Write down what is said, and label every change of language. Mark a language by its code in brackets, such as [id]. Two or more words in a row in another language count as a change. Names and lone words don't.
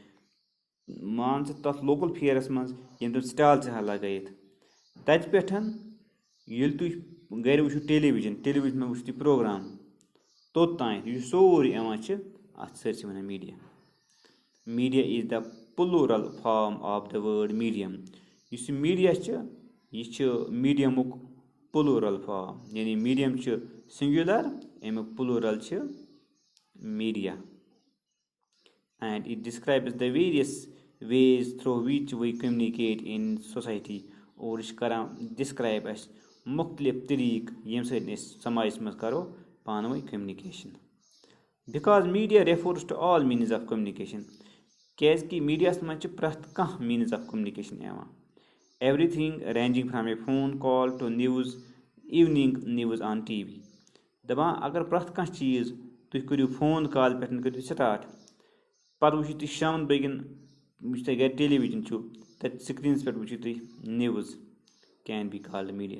[ks] مان ژٕ تتھ لوکل پھیرس منٛز یِم تِم سٹال چھِ آسان لگٲیِتھ تتہِ پٮ۪ٹھ ییٚلہِ تُہۍ گرِ وٕچھِو ٹیلی وِجنس وٕچھِو تُہۍ پروگرام توٚتانۍ یُس سورُے یِوان چھِ اتھ سٲرسٕے ونان میٖڈیا. [en] media is the plural form of the word medium. [ks] یُس یہِ میٖڈیا چھِ یہِ چھِ میٖڈیمُک [en] plural form [ks] یعنی میٖڈیم چھِ سنگیوٗلر امیُک پلورل چھِ میٖڈیا. [en] and it describes the various ways through which we communicate in society. [ks] اور یہِ چھِ کران ڈسکرایب اسہِ مُختلِف طریٖقہٕ ییٚمہِ سۭتۍ أسۍ سماجس منٛز کرو پانہٕ ؤنۍ کمنِکیشن. [en] because media refers to all means of communication. [ks] کیازکہِ میٖڈیاہس منٛز چھِ پرٛٮ۪تھ کانٛہہ [en] means of communication [ks] یِوان. [en] everything ranging from a phone call to news evening news on TV. [ks] دپان اگر پرٛٮ۪تھ کانٛہہ چیٖز تُہۍ کٔرِو [en] phone call [ks] پٮ۪ٹھ کٔرِو تُہۍ سٹاٹ پتہٕ وٕچھِو تُہۍ شامن بٲگٮ۪ن یُس تۄہہِ گرِ ٹیلی وِجن چھُ تتہِ سکریٖنس پٮ۪ٹھ وٕچھِو تُہۍ [en] news can be called media.